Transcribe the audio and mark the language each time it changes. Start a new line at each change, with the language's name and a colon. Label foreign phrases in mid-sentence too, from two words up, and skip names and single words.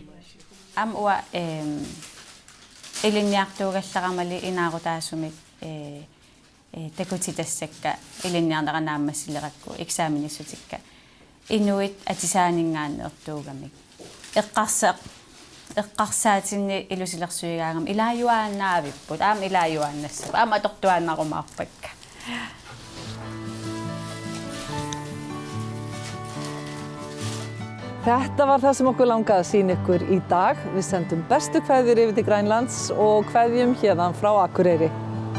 Kalaallisut: am ua ilinniartuugallaramali inaarutaasumik takutitassakka ilinniarneranaammassilerakku eksaaminissutikka inuit atisaaningaanneertuugamik eqqarsaatinni ilusilersuigaagam ilaajuaannaavipput aamma ilaajuaannassap aamma atortuaannarumaarpakka
Icelandic: Þetta var það sem okkur langaði að sýna ykkur í dag. Við sendum bestu kveðjur yfir til Grænlands og kveðjum hérðan frá Akureyri.